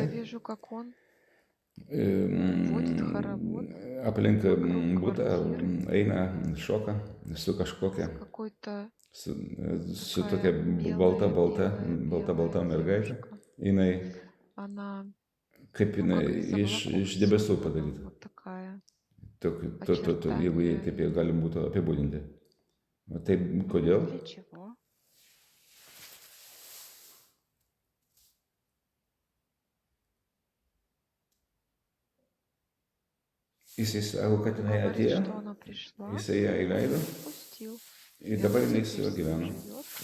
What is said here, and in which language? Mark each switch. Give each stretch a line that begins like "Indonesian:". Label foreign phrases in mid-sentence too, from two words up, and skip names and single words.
Russian: вижу, как он водит хоровод
Lithuanian: aplink
Russian: вокруг
Lithuanian: butą
Russian: квартиры
Lithuanian: eina, šoka su
Russian: с
Lithuanian: kažkokia,
Russian: какой-то
Lithuanian: su
Russian: такая
Lithuanian: tokia
Russian: белая
Lithuanian: balta
Russian: белая
Lithuanian: mergaitė.
Russian: девушка.
Lithuanian: Jinai
Russian: Она
Lithuanian: kaip jinai
Russian: Как
Lithuanian: iš debesų padaryta.
Russian: Вот такая.
Lithuanian: Jeigu taip jie galim būtų apibūdinti. O taip, kodėl?
Russian: Для чего?
Lithuanian: Jisai sako, kad jinai
Russian: Говорит,
Lithuanian: atėjo,
Russian: что она пришла,
Lithuanian: jisai ją įleido
Russian: пустил.
Lithuanian: ir dabar jinai su juo gyvena.
Russian: Живет.